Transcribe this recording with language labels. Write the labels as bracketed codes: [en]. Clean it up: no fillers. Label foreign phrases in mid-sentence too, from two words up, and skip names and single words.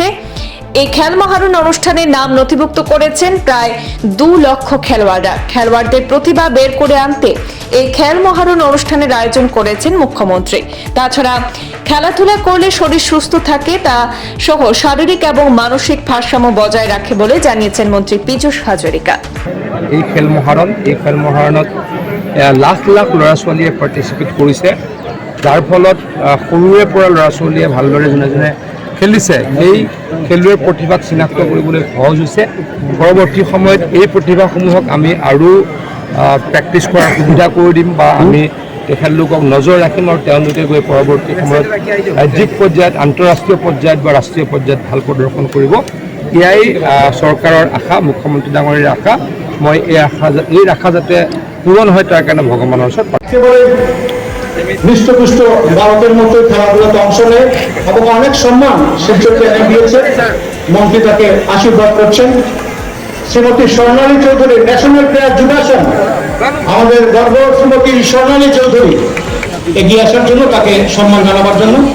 [bn] এই খেয়াল মহারণ অনুষ্ঠানের নাম নথিভুক্ত করেছেন প্রায় 2 লক্ষ খেলোয়াড়রা। খেলোয়াড়দের প্রতিভা বের করে আনতে এই খেয়াল মহারণ অনুষ্ঠানের আয়োজন করেছেন মুখ্যমন্ত্রী। তাছাড়া খেলাধুলা করলে শরীর সুস্থ থাকে, তা সহ শারীরিক এবং মানসিক ভারসাম্য বজায় রাখে বলে জানিয়েছেন মন্ত্রী পীযূষ হাজারিকা। [as] এই খেল মহাৰণত লাখ লাখ ল'ৰা ছোৱালীয়ে পাৰ্টিচিপেট কৰিছে, যাৰ ফলত সৰুৰে পৰা ল'ৰা ছোৱালীয়ে ভালদৰে যোনে যোনে খেলিছে সেই খেলুৱৈৰ প্ৰতিভাক চিনাক্ত কৰিবলৈ সহজ হৈছে। পৰৱৰ্তী সময়ত এই প্ৰতিভাসমূহক আমি আৰু প্ৰেক্টিছ কৰাৰ সুবিধা কৰি দিম বা আমি তেখেতলোকক নজৰ ৰাখিম আৰু তেওঁলোকে গৈ পৰৱৰ্তী সময়ত ৰাজ্যিক পৰ্যায়ত, আন্তঃৰাষ্ট্ৰীয় পৰ্যায়ত বা ৰাষ্ট্ৰীয় পৰ্যায়ত ভাল প্ৰদৰ্শন কৰিব। এয়াই চৰকাৰৰ আশা, মুখ্যমন্ত্ৰী ডাঙৰীৰ আশা। মই এই আশা যাতে পূৰণ হয় তাৰ কাৰণে ভগৱানৰ ওচৰত [bn] হৃষ্টপুষ্ট বালকের মতো খেলাধুলাতে অংশ নেয় এবং অনেক সম্মান শিলচরকে এনে দিয়েছে। মন্ত্রী তাকে আশীর্বাদ করছেন। শ্রীমতী স্বর্ণালী চৌধুরী, [en] national player [bn] যুবাসন, আমাদের গর্ব শ্রীমতী স্বর্ণালী চৌধুরী এগিয়ে আসার জন্য, তাকে সম্মান জানাবার জন্য।